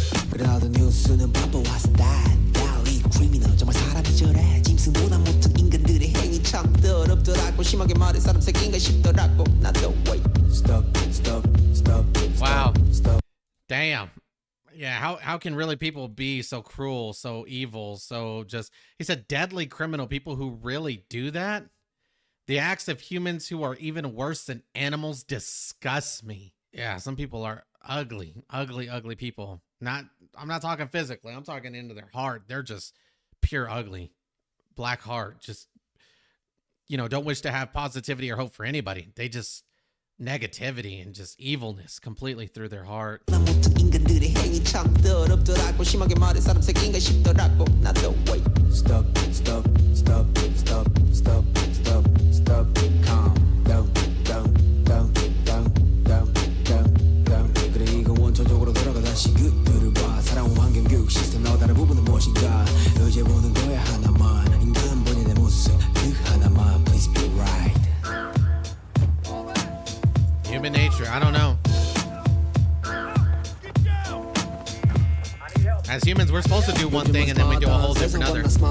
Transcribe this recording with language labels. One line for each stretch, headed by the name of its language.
Korean: 그래도 뉴스는 바빠왔어 달리 크리미널 정말 사람이 저래 짐승보다 못한 인간들의 행위 참 더럽더라고 심하게 말해 사람 새끼인가 싶더라고 나도
English: wait stop stop stop wow stop. Damn. Yeah, how can really people be so cruel, so evil, so just, he said deadly criminal, people who really do that? The acts of humans who are even worse than animals disgust me. Yeah, some people are ugly, ugly, ugly people. I'm not talking physically. I'm talking into their heart. They're just pure ugly. Black heart. Just, don't wish to have positivity or hope for anybody. They just negativity and just evilness completely through their heart.
Korean: 인간들의 행위 참 더럽더라고 심하게 말해 사람 새끼인가 싶더라고 나도
English: wait stop stop stop stop stop stop stop calm down down
Korean: down down down down down 그래 이건 원초적으로 돌아가 다시 그들을 봐 살아온 환경 교육 시스템 나와 다른 부분은 무엇인가 의지해 보는 거야 하나만 인간 본연의 모습 그 하나만
English: please be right Human nature, I don't know. As humans, we're supposed to do one thing and then we do a whole different other.